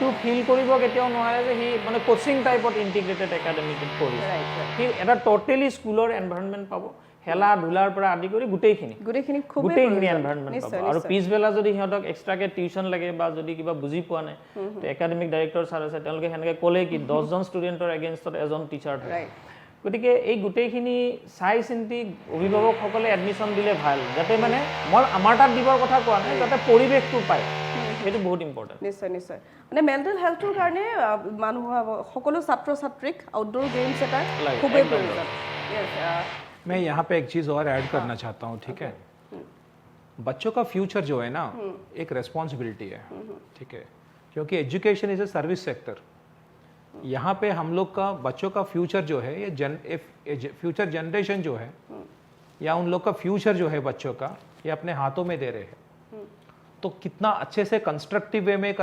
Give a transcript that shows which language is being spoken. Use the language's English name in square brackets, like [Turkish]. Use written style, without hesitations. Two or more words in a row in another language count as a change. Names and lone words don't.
[Assamese] ফিল কৰিব কেতিয়াও নোৱাৰে যে সি মানে [English] coaching typeত [Assamese] ইণ্টিগ্ৰেটেড একাডেমিটোত পঢ়িছে সি এটা [English] totally schoolৰ environment [Assamese] পাব খেলা ধূলাৰ পৰা আদি কৰি গোটেইখিনি এনভাইৰনমেণ্ট পাব আৰু পিছবেলা যদি সিহঁতক এক্সট্ৰাকে টিউশ্যন লাগে বা যদি কিবা বুজি পোৱা নাই [English] academic director sir [Assamese] আছে তেওঁলোকে সেনেকৈ ক'লে কি 10জন ষ্টুডেণ্টৰ এগেইনষ্টত এজন টিচাৰ থাকে গতিকে এই গোটেইখিনি চাই চিন্তি অভিভাৱকসকলে এডমিশ্যন দিলে ভাল যাতে মানে মই আমাৰ তাত দিবৰ কথা কোৱা নাই যাতে পৰিৱেশটো পায় সেইটো বহুত ইম্পৰ্টেণ্ট নিশ্চয় নিশ্চয় মানে [English] mental healthৰ [Assamese] কাৰণে মানুহ সকলো ছাত্ৰ ছাত্ৰীক [English] outdoor games [Assamese] এটা খুবেই প্ৰয়োজন [Hindi] मैं यहाँ पे एक चीज़ और ऐड करना चाहता हूँ ठीक है बच्चों का फ्यूचर जो है ना एक रेस्पॉन्सिबिलिटी है ठीक है क्योंकि [English] education is a service sector [Hindi] यहाँ पे हम लोग का बच्चों का फ्यूचर जो है ये [English] future generation [Hindi] जो है या उन लोग का फ्यूचर जो है बच्चों का ये अपने हाथों में दे रहे हैं तो कितना अच्छे से [English] constructive way [Hindi] में